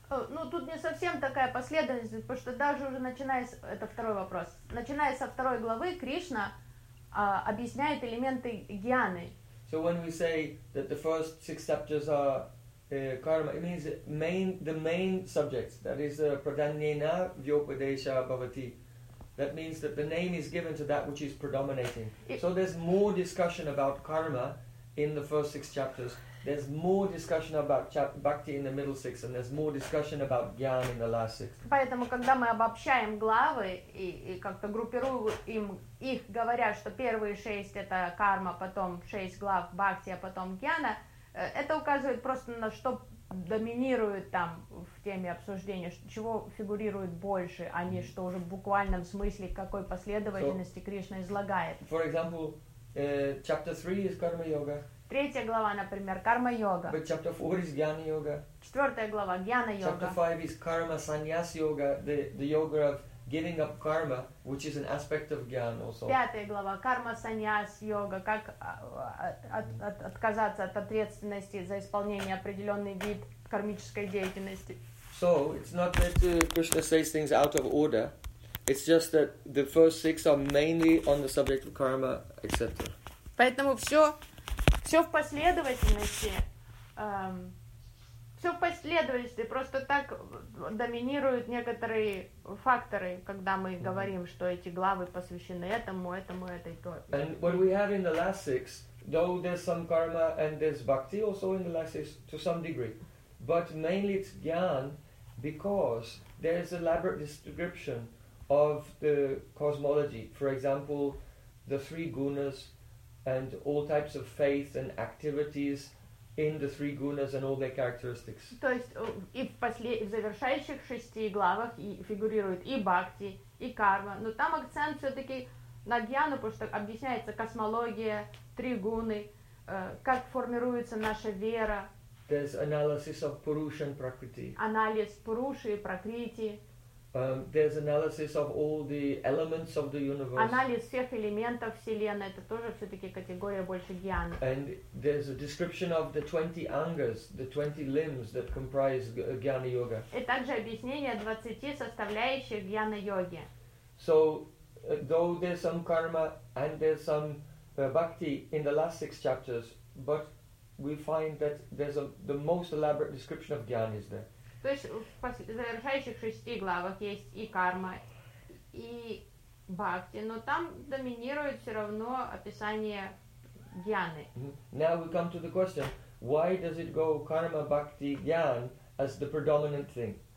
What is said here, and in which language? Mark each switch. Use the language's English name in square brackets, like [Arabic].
[Russian] Ну, тут не совсем такая последовательность, потому что даже уже начиная с... Это второй вопрос. Начиная со второй главы, Кришна объясняет элементы гьяны. [English] So when we say that the first six chapters are karma, it means the main subjects, that is [Sanskrit] pradhanena vyopadesha bhavati. [English] That means that the name is given to that which is predominating. So there's more discussion about karma in the first six chapters. There's more discussion about bhakti in the middle six, and there's more discussion about jnana in the last six. [Russian] Поэтому, когда мы обобщаем главы и как-то группируем им, их говоря, что первые шесть это карма, потом шесть глав бхакти, а потом jnana, это указывает просто на что доминирует там в теме обсуждения, чего фигурирует больше, а не что уже в буквальном смысле какой последовательности Кришна излагает. [English] For example, chapter 3 is karma yoga. [Russian] Третья глава, например, карма-йога. [English] But chapter 4 is jnana yoga. [Russian] Четвертая глава, гьяна-йога. [English] Chapter 5 is karma sannyas yoga, the yoga of giving up karma, which is an aspect of jnana also. [Russian] Пятая глава, карма sannyas yoga, как отказаться от ответственности за исполнение определенный вид кармической деятельности. [English] So, it's not that Krishna says things out of order, it's just that the first six are mainly on the subject of karma, etc. [Russian] Поэтому все... Все в последовательности, просто так доминируют некоторые факторы, когда мы говорим, что эти главы посвящены этому, этому, этой той. [English] And what we have in the last six, though there's some karma and there's bhakti also in the last six to some degree, but mainly it's jnana, because there is elaborate description of the cosmology. For example, the three gunas, and all types of faith and activities in the three gunas and all their characteristics. [Russian] То есть и в завершающих шести главах фигурирует и бхакти, и карма, но там акцент все-таки на джняну, потому что объясняется космология, три гуны, как формируется наша вера. [English] There's analysis of Purusha and Prakriti. [Russian] Анализ Пуруши и Пракрити. [English] There's analysis of all the elements of the universe. [Russian] Анализ всех элементов вселенной — это тоже все-таки категория больше гьяны. [English] And there's a description of the 20 angas, the 20 limbs that comprise jnana yoga. [Russian] И также объяснение 20 составляющих гьяна йоги. [English] So, though there's some karma and there's some bhakti in the last six chapters, but we find that there's the most elaborate description of jnana is there. [Russian] То есть в завершающих шести главах есть и карма, и бхакти, но там доминирует все равно описание джняны. [English] Now we come to the question, why does it go karma, bhakti, jnana as the predominant thing?